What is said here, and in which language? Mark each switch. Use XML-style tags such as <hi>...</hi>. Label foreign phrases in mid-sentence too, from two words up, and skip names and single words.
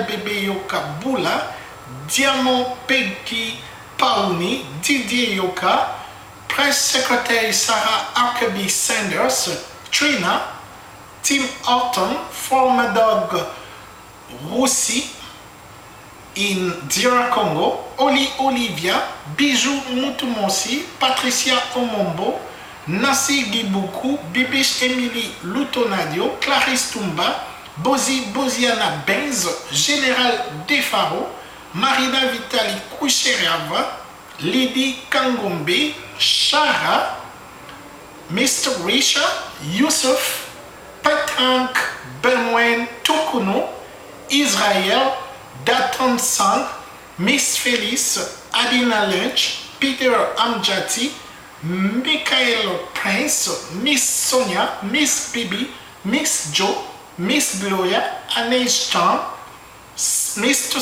<en>Bébé Yoka Boula, Diamant Peggy Pauni, Didier Yoka, Press Secretary Sarah Huckabee Sanders, Trina, Tim Horton, former dog Roussi in Dira Congo, Oli Olivia, Bijou Mutumonsi, Patricia Omombo, Nancy Gibuku, Bibish Emily Lutonadio, Clarisse Tumba, Bozi Boziana Benz, Général Defaro, Marina Vitali Koucherava, Lydie Kangombe, Shara, Mr. Risha, Youssef, Petrank Benwen Tukuno, Israël, Datan Sang, Miss Félix, Adina Lynch, Peter Amjati, Michael Prince, Miss Sonia, Miss Bibi, Miss Joe, Miss Gloria, Anais Chan, Mr.</en>